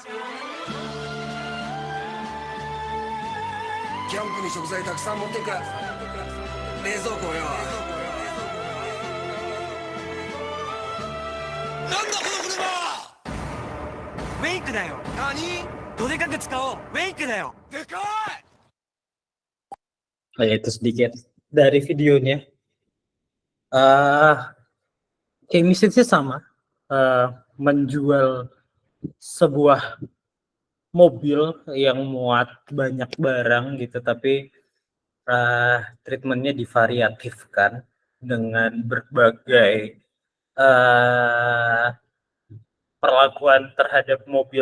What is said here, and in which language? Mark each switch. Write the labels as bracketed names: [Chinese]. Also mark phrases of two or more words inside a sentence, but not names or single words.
[Japanese] キャンプに食材たくさん持っていくから冷蔵庫をよ。なんだこの車。ウェイクだよ。何？どでかく使おう。ウェイクだよ。でかい。 [Indonesian] Itu sedikit dari videonya. Kayak message-nya sama, menjual sebuah mobil yang muat banyak barang gitu, tapi treatmentnya divariatifkan dengan berbagai perlakuan terhadap mobil.